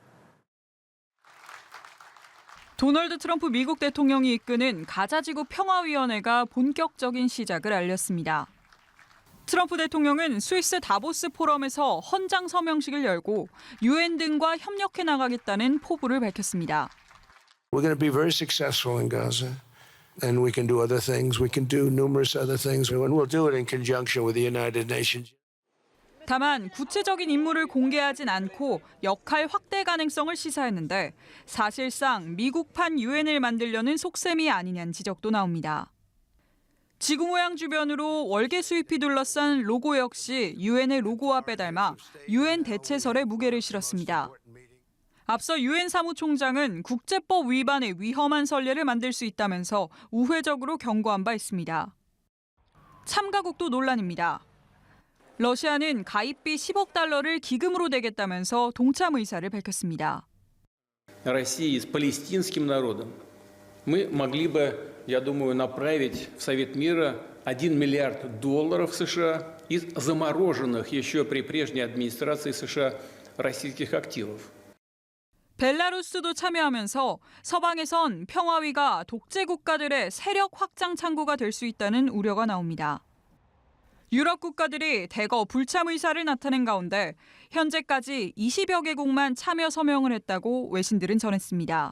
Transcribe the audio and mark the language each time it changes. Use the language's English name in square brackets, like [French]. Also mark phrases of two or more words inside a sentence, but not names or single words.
[Korean] 도널드 트럼프 미국 대통령이 이끄는 가자지구 평화위원회가 본격적인 시작을 알렸습니다. 트럼프 대통령은 스위스 다보스 포럼에서 헌장 서명식을 열고 유엔 등과 협력해 나가겠다는 포부를 밝혔습니다. [English] We're going to be very successful in Gaza, and we can do other things. We can do numerous other things, and we'll do it in conjunction with the United Nations. [Korean] 다만 구체적인 임무를 공개하진 않고 역할 확대 가능성을 시사했는데 사실상 미국판 유엔을 만들려는 속셈이 아니냐는 지적도 나옵니다. 지구 모양 주변으로 월계 수잎이 둘러싼 로고 역시 유엔의 로고와 빼닮아 유엔 대체설에 무게를 실었습니다. 앞서 유엔 사무총장은 국제법 위반의 위험한 선례를 만들 수 있다면서 우회적으로 경고한 바 있습니다. 참가국도 논란입니다. 러시아는 가입비 10억 달러를 기금으로 대겠다면서 동참 의사를 밝혔습니다. [Russian] Россия с палестинским народом мы могли бы, я думаю, направить в Совет мира $1 миллиард США из замороженных еще при прежней администрации США российских активов. [Korean] 벨라루스도 참여하면서 서방에선 평화위가 독재 국가들의 세력 확장 창구가 될 수 있다는 우려가 나옵니다. 유럽 국가들이 대거 불참 의사를 나타낸 가운데 현재까지 20여 개국만 참여 서명을 했다고 외신들은 전했습니다.